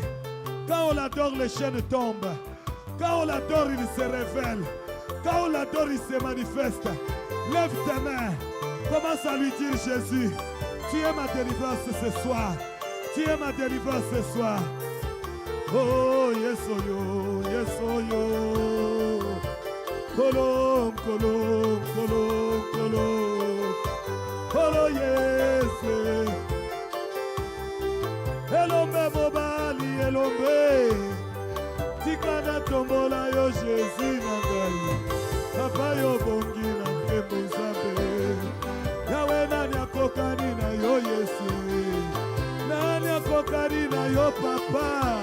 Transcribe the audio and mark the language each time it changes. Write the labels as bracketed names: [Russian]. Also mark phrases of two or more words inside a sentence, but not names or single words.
[French] Quand on l'adore, les chaînes tombent. Quand on l'adore, il se révèle. Quand on l'adore, il se manifeste. Lève tes mains. Commence à lui dire, Jésus, tu es ma délivrance ce soir. Tu es ma délivrance ce soir. Oh, yes, oh, yo, yes, oh, yo. Kolom, kolom, kolom, kolom. Oh, yes. [Lingala] Elombe mobali, elombe. Tikana tombola yo, Jésus, nangai. Papa yo bongi na mpepo nzambe. Yawe nani akokani na yo, Yesu. Nani akokani na yo, Papa.